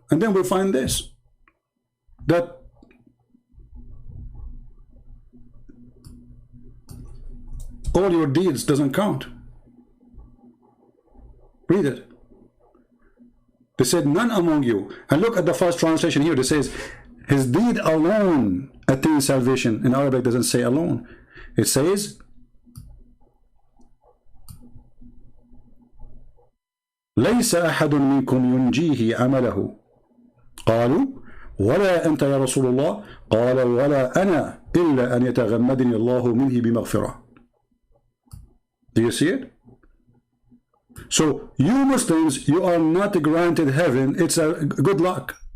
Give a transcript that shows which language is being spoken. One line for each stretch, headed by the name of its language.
English: And then we'll find this, that all your deeds doesn't count. Read it. They said none among you. And look at the first translation here. It says his deed alone attains salvation. In Arabic it doesn't say alone. It says
Arabic: ليس أحد منكم ينجيه عمله قالوا ولا أنت يا رسول الله قال ولا أنا إلا أن يتغمدني الله منه بمغفرة.
English: Do you see it? So you Muslims, you are not granted heaven. It's a good luck.